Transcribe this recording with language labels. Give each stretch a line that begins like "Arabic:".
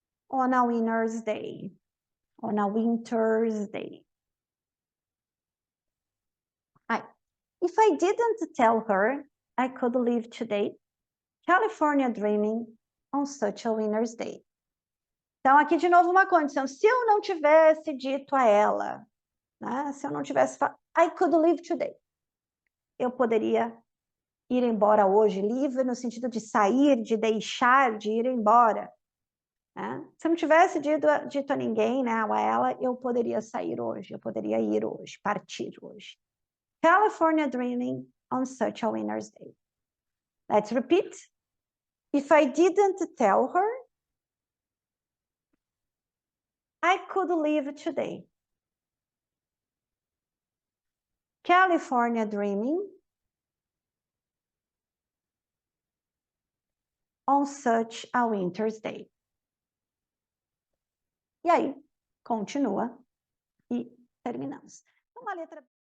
English: On a winter's day. On a winter's day. If I didn't tell her I could leave today, California dreaming on such a winter's day.
Portuguese: Então, aqui de novo uma condição. Se eu não tivesse dito a ela, né? Se eu não tivesse falado,
English: I could leave today.
Portuguese: Eu poderia ir embora hoje, livre no sentido de sair, de deixar, de ir embora. Né? Se eu não tivesse dito a ninguém, né, a ela, eu poderia sair hoje, eu poderia ir hoje, partir hoje.
English: California dreaming on such a winter's day. Let's repeat. If I didn't tell her, I could leave today. California dreaming on such a winter's day.
Portuguese: E aí, continua e terminamos. Uma letra